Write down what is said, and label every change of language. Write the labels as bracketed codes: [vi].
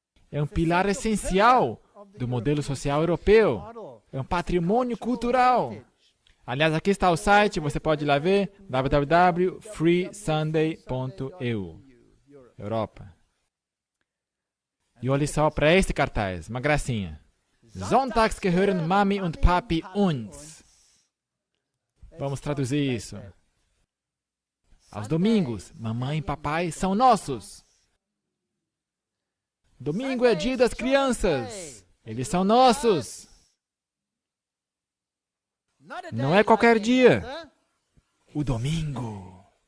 [pt] É um pilar essencial do modelo social europeu. É um patrimônio cultural. Aliás, aqui está o site, você pode ir lá ver, www.freesunday.eu. Europa. E olhe só para este cartaz, uma gracinha. [de] Sonntags gehören Mami und Papi uns. [pt] Vamos traduzir isso. Aos domingos, mamãe e papai são nossos. Domingo é dia das crianças. Eles são nossos. Não é qualquer dia. O domingo.